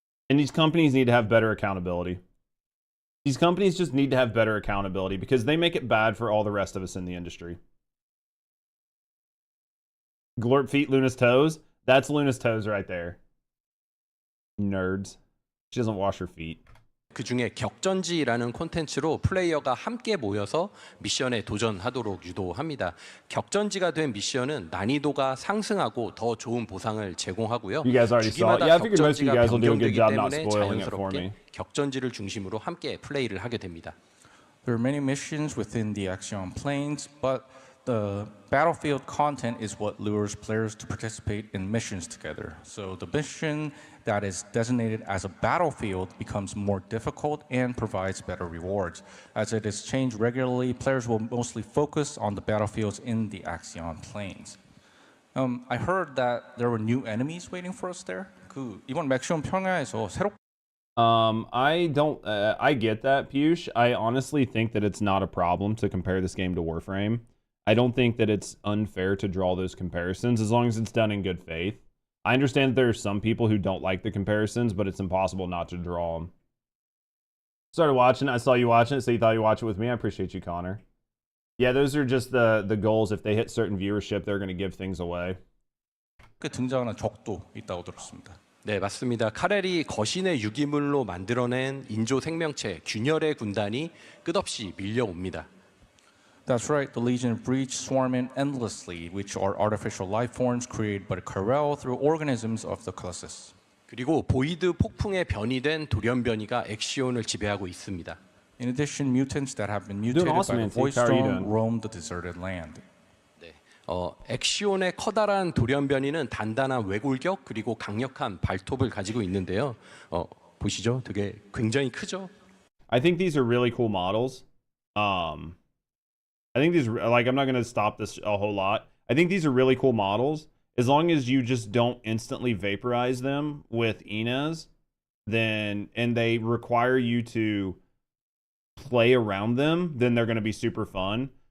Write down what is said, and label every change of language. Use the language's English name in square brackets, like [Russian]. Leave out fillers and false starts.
[English] And these companies need to have better accountability. These companies just need to have better accountability because they make it bad for all the rest of us in the industry. Glorp feet, Luna's toes. That's Luna's toes right there. Nerds. She doesn't wash her feet. [Korean] 그 중에 격전지라는 콘텐츠로 플레이어가 함께 모여서 미션에 도전하도록 유도합니다. 격전지가 된 미션은 난이도가 상승하고 더 좋은 보상을 제공하고요. [English] You guys already saw it. Yeah, I figured most of you guys will do a good job not [Korean] 때문에 [English] spoiling it for me. [Korean] 자연스럽게 격전지를 중심으로 함께 플레이를 하게 됩니다. [English] There are many missions within the Axion Plains, but the battlefield content is what lures players to participate in missions together. So the mission that is designated as a battlefield becomes more difficult and provides better rewards. As it is changed regularly, players will mostly focus on the battlefields in the Axion Plains. I heard that there were new enemies waiting for us there. [Korean] 이번 맥시온 평야에서 새롭게 [English] I don't. I get that, Piyush. I honestly think that it's not a problem to compare this game to Warframe. I don't think that it's unfair to draw those comparisons as long as it's done in good faith. I understand that there are some people who don't like the comparisons, but it's impossible not to draw them. Started watching. I saw you watching it, so you thought you watch it with me. I appreciate you, Connor. Yeah, those are just the goals. If they hit certain viewership, they're going to give things away. [Korean] 등장하는 적도 있다고 들었습니다. 네, 맞습니다. 카렐이 거신의 유기물로 만들어낸 인조 생명체 균열의 군단이 끝없이 밀려옵니다. [English] That's right, the Legion of Breach swarm in endlessly, which are artificial life forms created by Corel through organisms of the Colossus. [Korean] 그리고 보이드 폭풍의 변이 된 돌연변이가 엑시온을 지배하고 있습니다. [English] In addition, mutants that have been mutated by the Void Stone roam the deserted land. [Korean] 네, 엑시온의 커다란 돌연변이는 단단한 외골격 그리고 강력한 발톱을 가지고 있는데요. 보시죠, 되게 굉장히 크죠. [English] I think these are really cool models. I think these, like, I'm not going to stop this a whole lot. I think these are really cool models. As long as you just don't instantly vaporize them with Inez, then, and they require you to play around them, then they're going to be super fun.